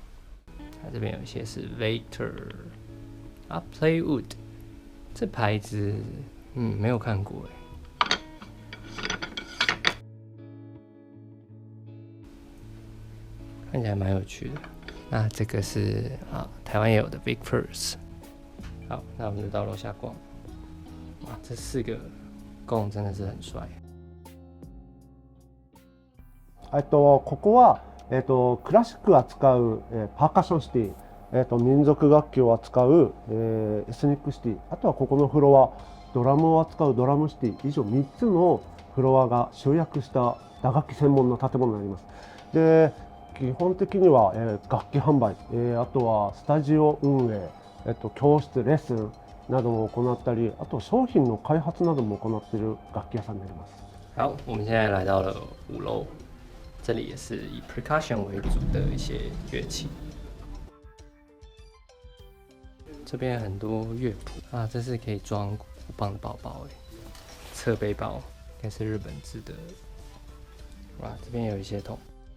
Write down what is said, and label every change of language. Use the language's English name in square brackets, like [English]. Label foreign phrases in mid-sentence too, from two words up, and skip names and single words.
[Chinese] 它这边有一些是 Vector Playwood， 这牌子没有看过看起来蛮有趣的。那这个是台湾也有的 Big First。好，那我们就到楼下逛。哇，这4个弓真的是很帅。 [Japanese] ここはクラシックを扱うパーカッションシティ、民族楽器を扱うエスニックシティ、あとはここのフロアドラムを扱うドラムシティ、以上3つのフロアが集約した打楽器専門の建物になります。で、基本的には楽器販売、あとはスタジオ運営、教室レッスンなども行ったり、あと商品の開発なども行っている楽器屋さんになります。 [Chinese] 好，我们现在来到了5楼，这里也是以 percussion 为主的一些乐器。这边很多乐谱这是可以装鼓棒的包包侧背包，应该是日本制的哇，这边有一些桶。